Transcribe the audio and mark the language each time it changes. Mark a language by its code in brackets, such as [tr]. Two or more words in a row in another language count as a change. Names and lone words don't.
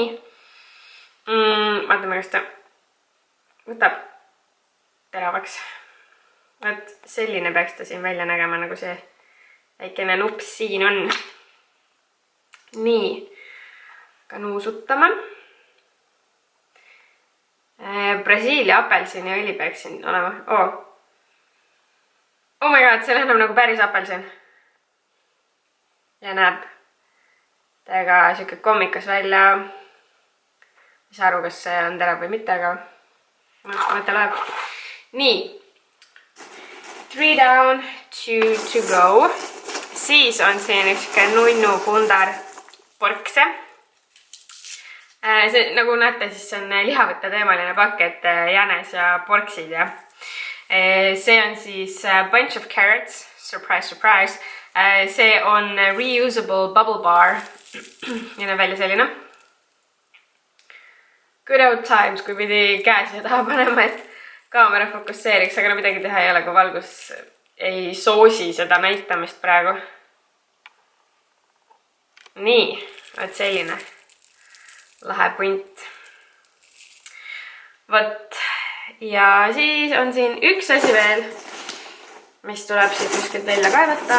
[et] Vaatame, kas ta võtab teravaks. Vaat selline peaks ta siin välja nägema, nagu see väikene nups siin on. Nii, ka nuusutame. Brasiilia apelsini õli peaks siin olema. [en] Oh my god, [et] see läheneb nagu päris apelsin. Ja näeb täiega siuke kommikas välja. Ei saa aru, kas see on terav või mitte, aga mõte läheb. [en] Nii. 3 down, 2 to go. [et] Siis on siin üks nunnu pundar porkse. See, nagu näete, siis see on lihavõtte teemaline pakk, et jänes ja porksid. Ja. See on siis [en] bunch of carrots. Surprise, surprise. [et] See on [en] reusable bubble bar. [et] Ja näeb välja selline. [en] Good old times, [et] kui pidi käe siia taha panema, et kaamera fokusseeriks, aga no midagi teha ei ole, kui valgus ei soosi seda näitamist praegu. Nii, vaat selline lahe punt. Võt, ja siis on siin üks asi veel, mis tuleb siit kuskilt välja kaevata.